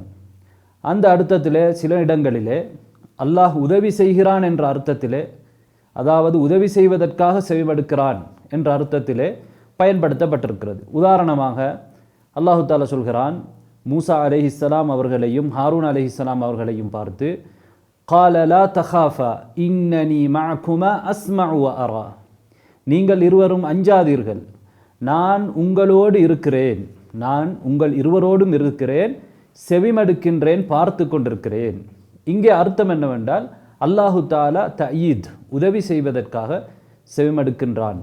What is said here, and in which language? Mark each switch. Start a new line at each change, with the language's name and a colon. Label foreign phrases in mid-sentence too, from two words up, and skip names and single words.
Tamil: அந்த அர்த்தத்திலே சில இடங்களிலே அல்லாஹ் உதவி செய்கிறான் என்ற அர்த்தத்திலே, அதாவது உதவி செய்வதற்காக செவிமடுக்கிறான் என்ற அர்த்தத்திலே பயன்படுத்தப்பட்டிருக்கிறது. உதாரணமாக
Arabic: الله تعالى
Tamil: சொல்கிறான், மூசா அலைஹிஸ்ஸலாம் அவர்களையும் ஹாரூன் அலைஹிஸ்ஸலாம் அவர்களையும் பார்த்து,
Arabic: قال لا تخافا إنني معكما أسمع وأرى,
Tamil: நீங்கள் இருவரும் அஞ்சாதீர்கள், நான் உங்களோடு இருக்கிறேன், நான் உங்கள் இருவரோடும் இருக்கிறேன், செவிமடுக்கின்றேன், பார்த்து கொண்டிருக்கிறேன். இங்கே அர்த்தம் என்னவென்றால்
Arabic: الله تعالى
Tamil: தயீத், உதவி செய்வதற்காக செவிமடுக்கின்றான்.